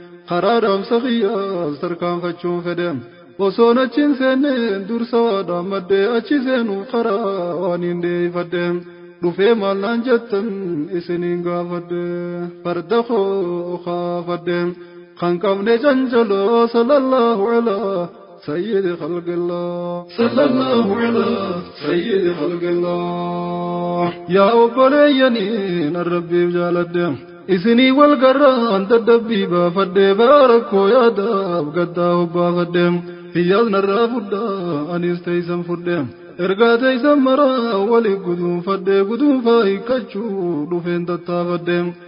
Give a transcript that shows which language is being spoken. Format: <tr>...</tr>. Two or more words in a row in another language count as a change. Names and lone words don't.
<om>Karaa dhaamsa kiyyaas tarkaanfachuun fedhe. Osoon achiin seenneen dursa waa dhaammaddee achi seenuu karaa waan hin deeffadhe. Dhufee maal naan jettan isiniin gaafadhe. Farda koo kaafadhe. Kan qabne janjaloo,</om> <ar>صلى الله على سيد خلق الله. صلى الله على سيد خلق الله.</ar> <om>Yaa obboleeyyanii, nan Rabbiif jaaladhe. Isinii wal garraan dadhabbii baafadhe, baarakkoo yaadaaf gaddaa hobbaafadhe. Hiyyaas narraa fudhaa, anis teessan fudhe. Ergaa teessan maraa wali guduunfadhe, guduunfaa hiikkachuu dhufeen tattaafadhe.</om>